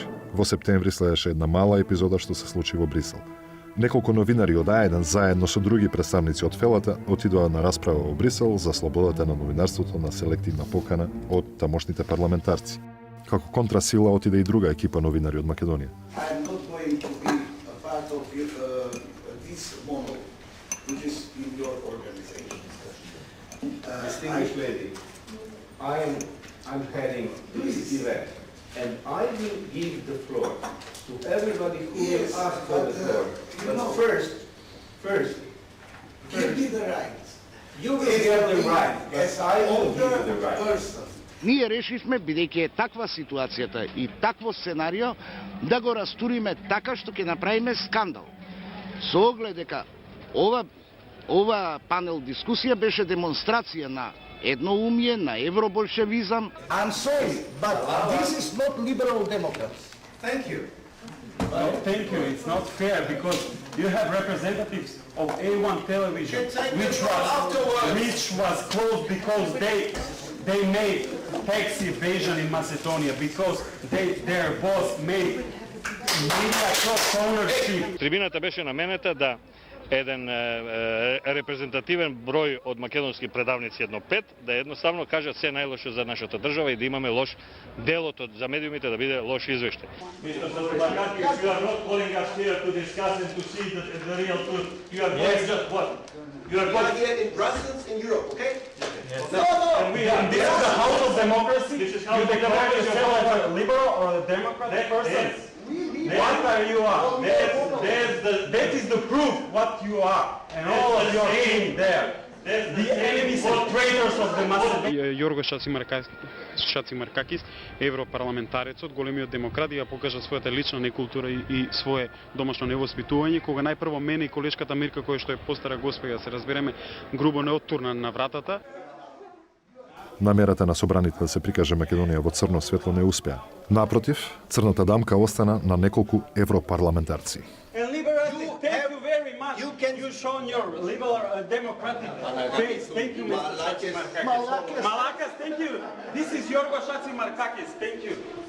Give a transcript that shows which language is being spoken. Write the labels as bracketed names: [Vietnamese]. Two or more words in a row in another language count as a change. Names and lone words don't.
[Macedonian] Во септември следеше една мала епизода што се случи во Брисел. Неколку новинари од А1 заедно со други представници од Фелата отидоа на расправа во Брисел за слободата на новинарството на селективна покана од тамошните парламентарци. Како контрасила отиде и друга екипа новинари од Македонија. [English] I'm heading this event, and I will give the floor to everybody who will ask for the floor. But first, give me the right. You will get the right, but I will give you the right. [Macedonian] Ние решивме, бидејќи е таква ситуацијата и такво сценарио, да го растуриме така што ќе направиме скандал. Со оглед дека ова панел дискусија беше демонстрација на едноумие, на евроболшевизам. [English] I'm sorry, but this is not liberal democrats. Thank you. No, thank you. It's not fair because you have representatives of A1 television, which was closed because they made tax evasion in Macedonia because their boss made media cross-ownership. [Macedonian] Трибината беше наменета да еден репрезентативен број од македонски предавници, едно 5, да едноставно кажат се најлошо за нашата држава и да имаме лош делот за медиумите да биде лош извештај. [English] You are here in Brussels, in Europe, okay? Yes. No. And this is the house of democracy. This is how you declare yourself as a liberal or a Democrat person. What are you are? That is the proof what you are, and all of your team there. The enemies and traitors of the Macedonian. [Macedonian] Јорго Шацимаркакис, европарламентарецот, големиот демократ, ја покажа својата лична некултура и свое домашно невоспитување, кога најпрво мене и колешката Мирка, која што е постара госпоја, се разбереме, грубо не оттурна на вратата. Намерата на собраните да се прикаже Македонија во црно светло не успеа. Напротив, црната дамка остана на неколку европарламентарци. [English] You shown your liberal democratic face. Thank you, Mr. Šacimarkakis. Malakas, thank you. This is Jorgo Šacimarkakis. Thank you.